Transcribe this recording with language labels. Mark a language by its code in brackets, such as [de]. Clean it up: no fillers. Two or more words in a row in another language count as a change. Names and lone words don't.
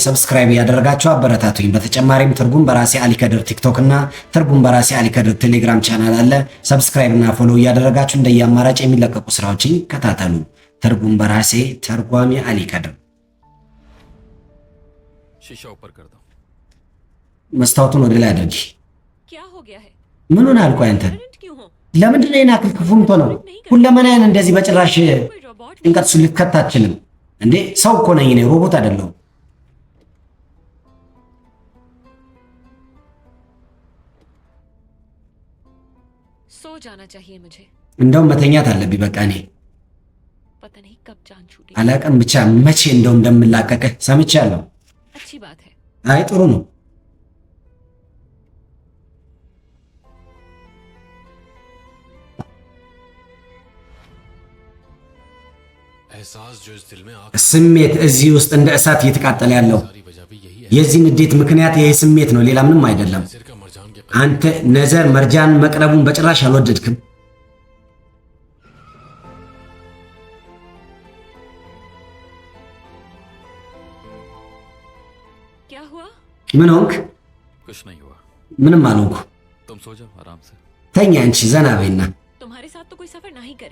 [am] ሰብስክራይብ ያደረጋችሁ አበረታቱኝ። በተጨማሪም ትርጉም በራሴ አሊ ከድር ቲክቶክ እና ትርጉም በራሴ አሊ ከድር ቴሌግራም ቻናል አለ። ሰብስክራይብ እና ፎሎ እያደረጋችሁ እንደየአማራጭ የሚለቀቁ ስራዎችን ከታተሉ። ትርጉም በራሴ ተርጓሚ አሊ ከድር። [hi] शीशा ऊपर कर दो। [am] መስታወቱን ወደ ላይ አድርጊ። [hi] क्या हो गया है? [am] ምን ሆነ አልኩ አንተ? [hi] क्यों हो? [am] ለምንድን ነው የናክል ክፉ የምትሆነው? ሁለመናዬን እንደዚህ በጭራሽ ጭንቀት ውስጥ ልትከት አትችልም እንዴ? ሰው እኮ ነኝ እኔ፣ ሮቦት አይደለሁም። [hi] सो जाना चाहिए मुझे। [am] እንደውም መተኛት አለብኝ በቃ። እኔ [hi] पता नहीं कब जान छूटी। [am] አላቅም ብቻ መቼ እንደው እንደምላቀቅህ ሰምቻለሁ። [hi] अच्छी बात है। [am] አይ ጥሩ ነው። [hi] एहसास जो इस दिल में आग [am] ስሜት እዚህ ውስጥ እንደ እሳት እየተቃጠለ ያለው [hi] सारी वजह भी यही है। [am] የዚህ ንዴት ምክንያት ይሄ ስሜት ነው፣ ሌላ ምንም አይደለም። [hi] नज़र का मरजान के [am] አንተ ነዘር መርጃን መቅረቡን በጭራሽ አልወደድክም። [hi] क्या हुआ? [am] ምን ሆንክ? [hi] कुछ नहीं हुआ, [am] ምንም አልሆንኩ። [hi] तुम सो जाओ आराम से। [am] ተኛ አንቺ ዘና በይና። [hi] तुम्हारे साथ तो कोई सफर नहीं करे।